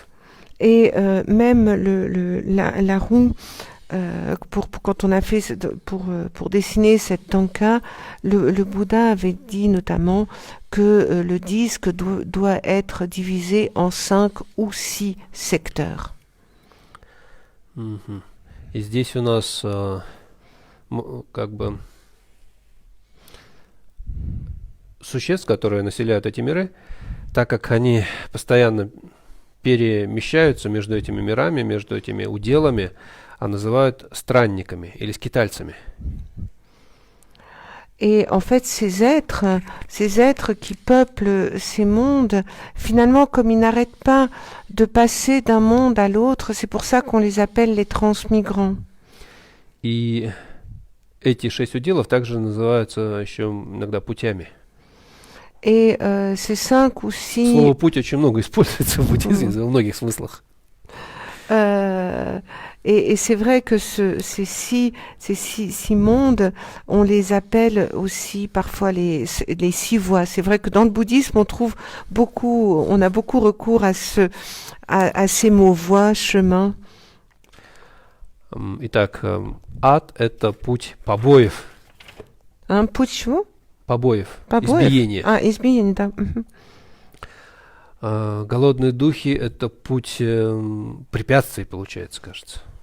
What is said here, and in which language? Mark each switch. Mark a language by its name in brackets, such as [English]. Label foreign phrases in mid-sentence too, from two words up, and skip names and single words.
[French] Et même la roue, quand on a fait pour dessiner cette tanka, le Bouddha avait dit notamment que le disque doit être divisé en 5 ou 6 secteurs. [Russian] И здесь у нас как бы существ, которые населяют эти миры, так как они постоянно перемещаются между этими мирами, между этими уделами, называют странниками или скитальцами. [French] Et en fait, ces êtres qui peuplent ces mondes, finalement, comme ils n'arrêtent pas de passer d'un monde à l'autre, c'est pour ça qu'on les appelle les transmigrants. [Russian] И эти 6 уделов также называются еще иногда путями. [French] Et ces 5 ou 6... [Russian] Слово «путь» очень много используется в буддизме во многих смыслах. [French] Et c'est vrai que ces six mondes, on les appelle aussi parfois les 6 voies. C'est vrai que dans le bouddhisme, on a beaucoup recours à ces mots voie, chemin. [Russian] Итак, ад – это путь побоев. Путь чего? Побоев. Избиения. Избиение, да. Голодные духи – это путь препятствий, получается, кажется.